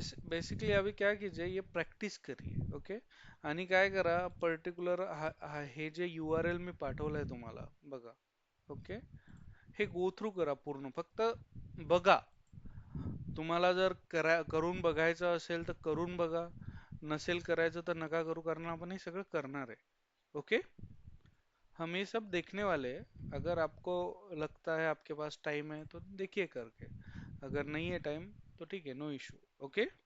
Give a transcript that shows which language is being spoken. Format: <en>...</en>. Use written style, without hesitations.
<hi>So basically अभी क्या कीजिए, ये प्रॅक्टिस करिए, ओके।</hi> <mr>आणि काय करा, पर्टिक्युलर हे जे URL मी पाठवलंय तुम्हाला बघा, ओके, हे गो थ्रू करा पूर्ण, फक्त बघा। तुम्हाला जर करून बघायचं असेल तर करून बघा, नसेल करायचं तर नका करू, कारण आपण हे सगळं करणार आहे, ओके।</mr> <hi>हम ये सब देखने वाले हैं। अगर आपको लगता है आपके पास टाइम है तो देखिए करके, अगर नहीं है टाइम तो ठीक है, नो इशू, ओके।</hi>